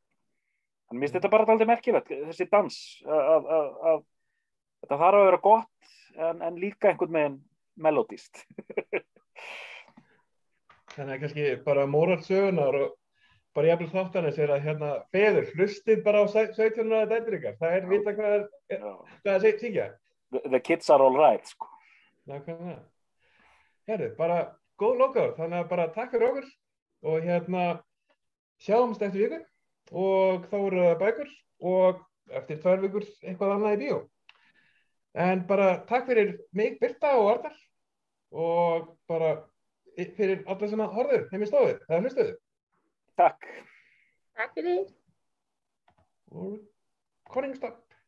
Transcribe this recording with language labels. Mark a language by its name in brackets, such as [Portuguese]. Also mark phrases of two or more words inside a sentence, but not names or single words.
[Icelandic] Þannig minnst þetta bara dálítið merkilegt, þessi dans að þetta þarf að vera gott en líka einhvern veginn melodist. Þannig að kannski bara moral sögunar og bara jafnvel þáttanins að hérna feður, hlustið bara á 17 ára dætur ykkar. Það vita hvað það syngja. [English] The kids are all right, [Icelandic] sko. Nákvæmlega. Herru, bara góð lokaður, þannig að bara takk fyrir okkur og hérna sjáumst eftir viku og þá eru það bækur og eftir 2 vikur eitthvað annað í bíó. En bara takk fyrir mig, Birta og Arnar og bara fyrir alla sem horfðu heim í stofu eða hlustuðu. Takk. Takk fyrir. Og [English] recording stop.